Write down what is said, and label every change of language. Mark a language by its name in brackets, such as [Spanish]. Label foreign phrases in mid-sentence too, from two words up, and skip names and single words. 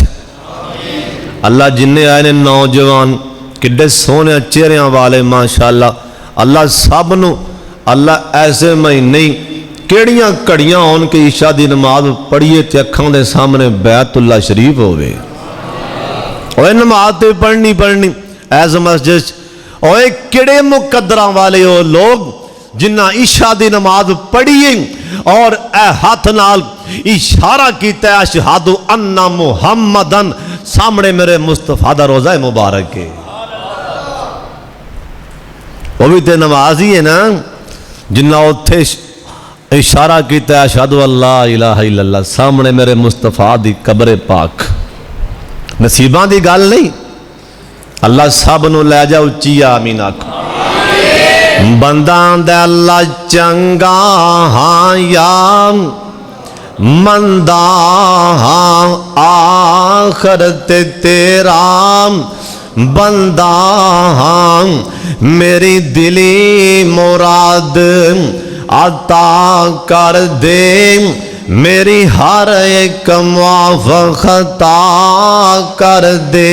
[Punjabi] ਅੱਲਾਹ ਜਿੰਨੇ ਆਏ ਨੇ ਨੌਜਵਾਨ ਕਿੱਡੇ ਸੋਹਣੇ ਚਿਹਰਿਆਂ ਵਾਲੇ ਮਾਸ਼ਾਅੱਲਾਹ, ਅੱਲਾਹ ਸਭ ਨੂੰ ਅੱਲਾਹ ਐਸੇ ਮਹੀਨੇ ਕਿਹੜੀਆਂ ਘੜੀਆਂ ਹੋਣ ਕਿ ਈਸ਼ਾ ਦੀ ਨਮਾਜ਼ ਪੜ੍ਹੀਏ ਤੇ ਅੱਖਾਂ ਦੇ ਸਾਹਮਣੇ ਬੈਤੁੱਲਾ ਸ਼ਰੀਫ਼ ਹੋਵੇ। ਓਏ ਨਮਾਜ਼ ਤੇ ਪੜ੍ਹਨੀ ਪੜ੍ਹਨੀ ਐਸ ਮਸਜਿਦ ਓਏ ਕਿਹੜੇ ਮੁਕੱਦਰਾਂ ਵਾਲੇ ਹੋ ਲੋਗ ਜਿਨ੍ਹਾਂ ਈਸ਼ਾ ਦੀ ਨਮਾਜ਼ ਪੜ੍ਹੀਏ ਔਰ ਏ ਹੱਥ ਨਾਲ ਇਸ਼ਾਰਾ ਕੀਤਾ ਹੈ [Arabic] أشهد أن محمدا, [Punjabi] ਸਾਹਮਣੇ ਮੇਰੇ ਮੁਸਤਫ਼ਾ ਦਾ ਰੋਜ਼ਾ ਮੁਬਾਰਕ ਹੈ। ਵੋ ਭੀ ਤੋ ਨਮਾਜ਼ ਹੀ ਹੈ ਨਾ ਜਿਨ੍ਹਾਂ ਉੱਥੇ ਇਸ਼ਾਰਾ ਕੀਆ [Arabic] أشهد أن لا إله إلا الله, [Punjabi] ਸਾਹਮਣੇ ਮੇਰੇ ਮੁਸਤਫ਼ਾ ਦੀ ਕਬਰ ਪਾਕ। ਨਸੀਬਾਂ ਦੀ ਗੱਲ ਨਹੀਂ, ਅੱਲਾਹ ਸਭ ਨੂੰ ਲੈ ਜਾ ਉੱਚੀ ਆਮੀਨ ਆਖੋ। ਬੰਦਾ ਦੇ ਅੱਲਾਹ ਚੰਗਾ ਹਾਂ ਯਾ ਮੰਦਾ ਹਾਂ ਆਖ਼ਰਤ ਤੇਰਾ ਬੰਦਾ ਹਾਂ, ਮੇਰੀ ਦਿਲੀ ਮੁਰਾਦ ਅਤਾ ਕਰ ਦੇ, ਮੇਰੀ ਹਰ ਇਕ ਮੁਆਫ਼ਕ਼ਤਾ ਕਰ ਦੇ।